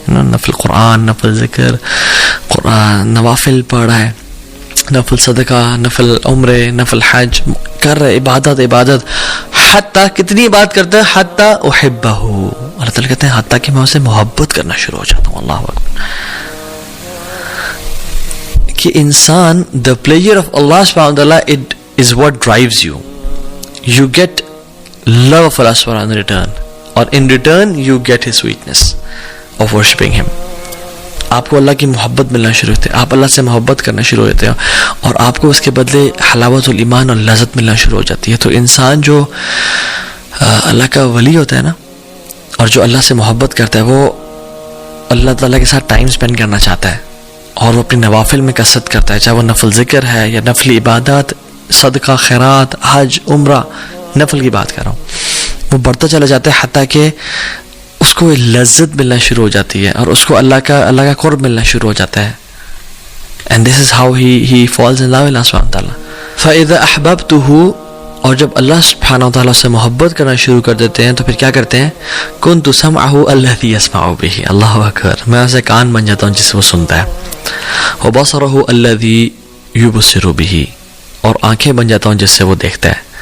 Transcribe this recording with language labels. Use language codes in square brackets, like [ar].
[ur] نفل قرآن، نفل ذکر، قرآن، نوافل پڑھ رہا ہے، نفل صدقہ، نفل عمرے، نفل حج کر رہے، عبادت. حتیٰ کتنی بات کرتا ہے، [ar] حتیٰ احبہ، [ur] اللہ تعالیٰ کہتے ہیں حتیٰ کہ میں اسے محبت کرنا شروع ہو جاتا ہوں. اللہ اکبر. کہ انسان [en] the pleasure of Allah subhanahu wa ta'ala it is what drives you. You get love of Allah subhanahu wa ta'ala in return, or in return you get his sweetness of worshipping him. [ur] آپ کو اللہ کی محبت ملنا شروع ہوتے ہیں، آپ اللہ سے محبت کرنا شروع ہوتے ہیں اور آپ کو اس کے بدلے حلاوت الایمان اور لذت ملنا شروع ہو جاتی ہے. تو انسان جو اللہ کا ولی ہوتا ہے نا، اور جو اللہ سے محبت کرتا ہے، وہ اللہ تعالیٰ کے ساتھ ٹائم سپینڈ کرنا چاہتا ہے اور وہ اپنی نوافل میں کثرت کرتا ہے، چاہے وہ نفل ذکر ہے یا نفل عبادات، صدقہ، خیرات، حج، عمرہ، نفل کی بات کر رہا ہوں. وہ بڑھتا چلا جاتا ہے حتیٰ کہ اس کو لذت ملنا شروع ہو جاتی ہے اور اس کو اللہ کا قرب ملنا شروع ہو جاتا ہے. [en] and this is how he falls in love with Allah subhanahu wa ta'ala. [ar] فَإِذَا أَحْبَبْتُهُ، [ur] اور جب اللہ سبحانہ وتعالیٰ سے محبت کرنا شروع کر دیتے ہیں تو پھر کیا کرتے ہیں، [ar] كُنْتُ سَمْعَهُ الَّذِي يَسْمَعُ بِهِ. [ur] اللہ اکبر. میں اسے کان بن جاتا ہوں جس سے وہ سنتا ہے. [ar] وَبَصَرَهُ الَّذِي يُبْصِرُ بِهِ، [ur] اور آنکھیں بن جاتا ہوں جس سے وہ دیکھتا ہے.